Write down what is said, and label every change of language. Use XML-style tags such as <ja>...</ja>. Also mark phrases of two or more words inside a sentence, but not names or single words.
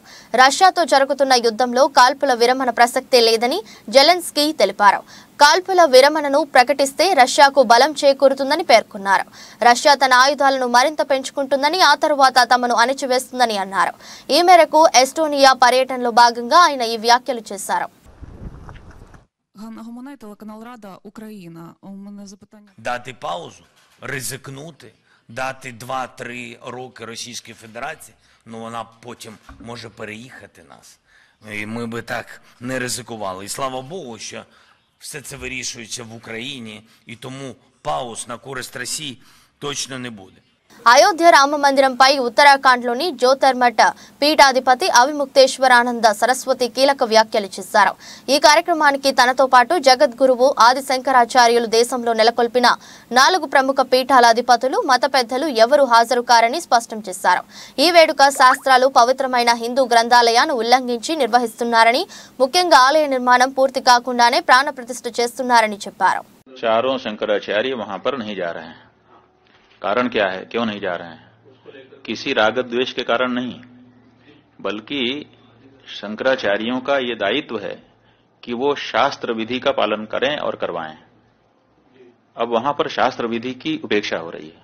<te>రష్యాతో జరుగుతున్న యుద్ధంలో కాల్పుల విరమణ ప్రసక్తే లేదని జెలెన్స్కీ తెలిపారు. కాల్పుల విరమణను ప్రకటిస్తే రష్యాకు బలం చేకూరుతుందని పేర్కొన్నారు. రష్యా తన ఆయుధాలను మరింత పెంచుకుంటుందని, ఆ తరువాత తమను అణిచివేస్తుందని అన్నారు. ఈ మేరకు ఎస్టోనియా పర్యటనలో భాగంగా ఆయన ఈ వ్యాఖ్యలు చేశారు.</te> <uk>Дати паузу, ризикнути, дати 2-3 роки Російській Федерації, ну вона потім може переїхати нас. І ми би так не ризикували. І слава Богу, що все це вирішується в Україні, і тому пауз на користь Росії точно не буде.</uk> <te>అయోధ్య రామ మందిరంపై ఉత్తరాఖండ్లోని జ్యోతిర్మఠ్ పీఠాధిపతి అవిముక్తేశ్వరానంద సరస్వతి కీలక వ్యాఖ్యలు చేశారు. ఈ కార్యక్రమానికి తనతో పాటు జగద్గురువు ఆది శంకరాచార్యులు దేశంలో నెలకొల్పిన 4 ప్రముఖ పీఠాల అధిపతులు, మత పెద్దలు ఎవరూ హాజరు కారని స్పష్టం చేశారు. ఈ వేడుక శాస్త్రాలు పవిత్రమైన హిందూ గ్రంథాలయాన్ని ఉల్లంఘించి నిర్వహిస్తున్నారని, ముఖ్యంగా ఆలయ నిర్మాణం పూర్తి కాకుండానే ప్రాణ ప్రతిష్ఠ చేస్తున్నారని చెప్పారు.</te> <hi>चारों शंकराचार्य वहां पर नहीं जा रहे हैं. कारण क्या है, क्यों नहीं जा रहे हैं? किसी रागत द्वेष के कारण नहीं, बल्कि शंकराचार्यों का ये दायित्व है कि वो शास्त्र विधि का पालन करें और करवाएं. अब वहां पर शास्त्र विधि की उपेक्षा हो रही है.</hi>